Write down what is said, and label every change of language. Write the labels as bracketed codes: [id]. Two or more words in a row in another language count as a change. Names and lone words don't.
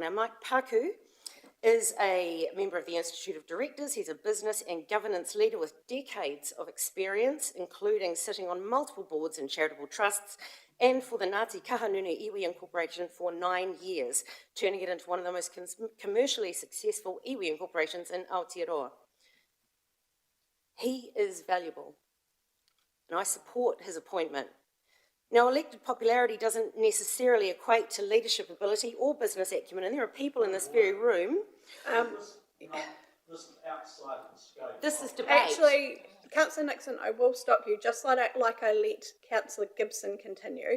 [en] Now, Mike Paku is a member of the Institute of Directors. He's a business and governance leader with decades of experience, including sitting on multiple boards and charitable trusts, and for the Ngāti Kahanunu iwi Incorporation for 9 years, turning it into one of the most commercially successful iwi incorporations in Aotearoa. He is valuable, and I support his appointment. Now, elected popularity doesn't necessarily equate to leadership ability or business acumen, and there are people in this very room. This is outside the scope. This is debate. Actually, Councillor Nixon, I will stop you, just like I let Councillor Gibson continue.